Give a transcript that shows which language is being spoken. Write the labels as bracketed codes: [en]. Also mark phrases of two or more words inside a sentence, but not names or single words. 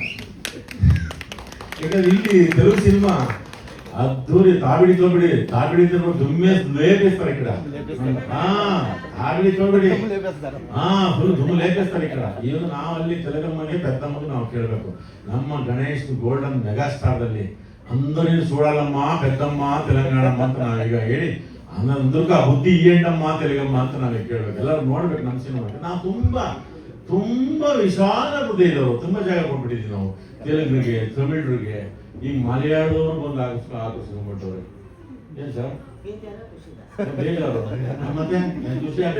[kn] ಯಾಕಂದ್ರೆ ಇಲ್ಲಿ ತೆಲುಗು ಸಿನಿಮಾ ಅದ್ದೂರಿ ತಾಬಿಡಿ ದುಮ್ಮೆ ಲೇಪಿಸ್ತಾರೆ ಈ ಕಡೆ. ತಾಬಿಡಿ ತೋಬಿಡಿ ಫುಲ್ ದುಮ್ಮು ಲೇಪಿಸ್ತಾರೆ ಈ ಕಡೆ. ಈಗ ನಾವು ಅಲ್ಲಿ ತೆಲುಗಮ್ಮಗೆ ಪೆದ್ದಮ್ಮಗೆ ನಾವು ಕೇಳಬೇಕು. ನಮ್ಮ ಗಣೇಶ್ ಗೋಲ್ಡನ್ ಮೆಗಾ ಸ್ಟಾರ್ದಲ್ಲಿ [te] అందరిని చూడాలమ్మా పెద్దమ్మ తెలంగాణమ్మ [kn] ಅಂತ ನಾವೀಗ ಹೇಳಿ ದುರ್ಗ ಬುದ್ಧಿ ఏంటಮ್ಮ ತೆಲುಗಮ್ಮ ಅಂತ ನಾವು ಕೇಳಬೇಕು. ಎಲ್ಲರೂ ನೋಡ್ಬೇಕು ನಮ್ಮ ಸಿನಿಮಾಕ್ಕೆ. ನಾವು ತುಂಬಾ ವಿಶಾಲ ಹೃದಯ ಇದ್ದವರು, ತುಂಬಾ ಜಾಗ ಕೊಟ್ಬಿಟ್ಟಿದ್ವಿ ನಾವು ತೆಲುಗಿಗೆ, ತಮಿಳ್ರಿಗೆ, ಈಗ ಮಲಯಾಳದವ್ರು ಬಂದು ಆಕರ್ಷಿಸ್ಕೊಂಡ್ಬಿಟ್ಟವ್ರೆ. ಏನ್ ಸರ್ ಬೇಜಾರು ಮತ್ತೆ ಖುಷಿ ಆಗ್ತದೆ.